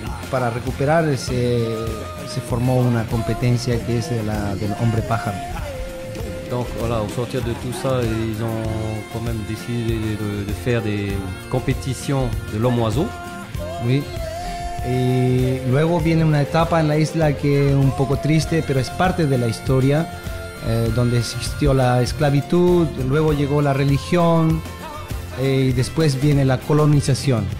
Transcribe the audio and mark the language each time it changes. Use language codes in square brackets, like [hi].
[es] para recuperar se formó una competencia que es del hombre pájaro. [fr] Donc voilà, au sortir de tout ça, ils ont quand même décidé de faire des compétitions de l'homme oiseau. Oui. [es] Y luego viene una etapa en la isla que es un poco triste, pero es parte de la historia, donde existió la esclavitud, luego llegó la religión y después viene la colonización.